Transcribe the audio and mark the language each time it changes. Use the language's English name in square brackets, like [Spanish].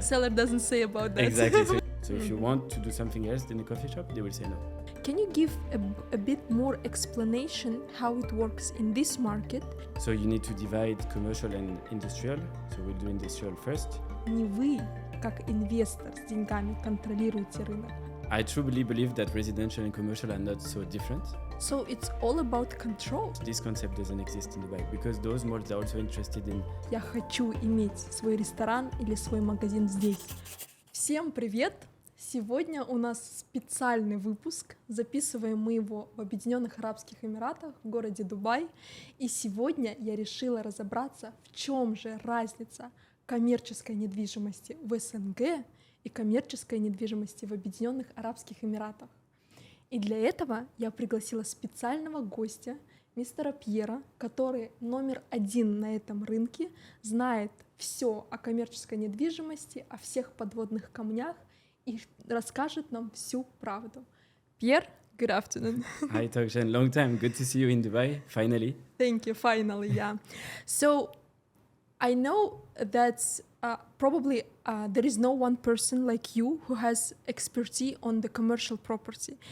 [English] seller doesn't say about that. Exactly. So if you want to do something else than a coffee shop, they will say no. Can you give a bit more explanation how it works in this market? So you need to divide commercial and industrial. So we'll do industrial first. [Russian] Не вы, как инвестор с деньгами, контролируете рынок. [English] I truly believe that residential and commercial are not so different. So it's all about control. This concept doesn't exist in Dubai because those malls are also interested in... [Russian] Я хочу иметь свой ресторан или свой магазин здесь. Всем привет! Сегодня у нас специальный выпуск. Записываем мы его в Объединенных Арабских Эмиратах, в городе Дубай. И сегодня я решила разобраться, в чем же разница коммерческой недвижимости в СНГ и коммерческой недвижимости в Объединенных Арабских Эмиратах. И для этого я пригласила специального гостя, мистера Пьера, который номер один на этом рынке, знает все о коммерческой недвижимости, о всех подводных камнях и расскажет нам всю правду. [English] Пьер, good afternoon. Hi, Tokshan. Long time. Good to see you in Dubai, finally. Thank you, finally, yeah. So, I know that probably there is no one person like you who has expertise on the commercial property.